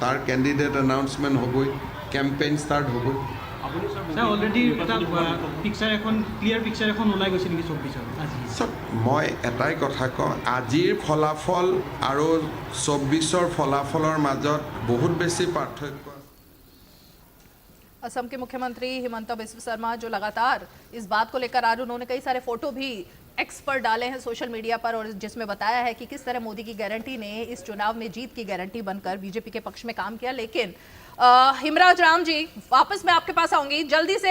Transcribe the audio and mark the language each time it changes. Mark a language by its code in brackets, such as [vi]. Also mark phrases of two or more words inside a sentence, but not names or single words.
[as] তাৰ [en] candidate announcement [as] হ'বই, [en] campaign start [as] হ'বই। মই এটাই কথা কওঁ, আজিৰ ফলাফল আৰু 24ৰ ফলাফলৰ মাজত বহুত বেছি পাৰ্থক্য। [hi] असम के मुख्यमंत्री हिमंत बिश्व शर्मा जो लगातार इस बात को लेकर आज उन्होंने कई सारे फोटो भी एक्स पर डाले हैं [en] social media [hi] पर, और जिसमें बताया है कि किस तरह मोदी की गारंटी ने इस चुनाव में जीत की गारंटी बनकर बीजेपी के पक्ष में काम किया। लेकिन हिमराज राम जी, वापस मैं आपके पास आऊंगी जल्दी से।